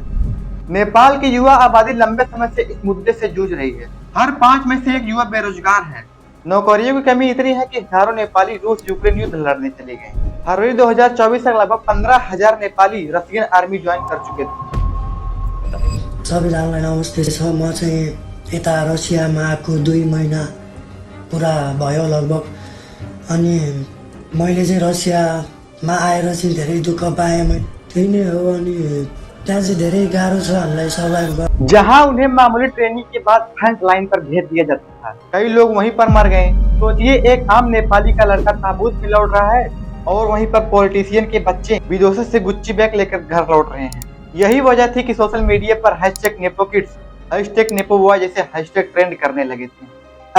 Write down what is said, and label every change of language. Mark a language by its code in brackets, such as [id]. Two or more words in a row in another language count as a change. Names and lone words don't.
[hi] नेपाल की युवा आबादी लंबे समय से इस मुद्दे से जूझ रही है। हर 5 में से एक युवा बेरोजगार है। नौकरियों की कमी इतनी है कि हजारों नेपाली रूस यूक्रेन युद्ध लड़ने चले गए। फरवरी 2024 तक लगभग 15,000 नेपाली [en] Russian army [hi] ज्वाइन कर चुके थे। [ne] सबैजनालाई नमस्ते छ। म चाहिँ यता रसियामा आएको 2 महिना पुरा भयो लगभग। अनि मैले चाहिँ रसियामा आएर चाहिँ धेरै दुःख पाएँ। त्यही नै हो। अनि त्यहाँ चाहिँ धेरै गाह्रो छ हामीलाई सर्भाइभ गर्न। [hi] जहां उन्हें मामूली ट्रेनिंग के बाद फ्रंट लाइन पर भेज दिया जाता था, कई लोग वहीं पर मर गए। सोचिए, एक आम नेपाली का लड़का ताबूत में लौट रहा है और वहीं पर पॉलिटिशियन के बच्चे विदेशों से गुच्ची बैग लेकर घर लौट रहे हैं। यही वजह थी कि सोशल मीडिया पर हैशटैग नेपोकिड्स, हैशटैग नेपोबॉय जैसे हैशटैग ट्रेंड करने लगे थे।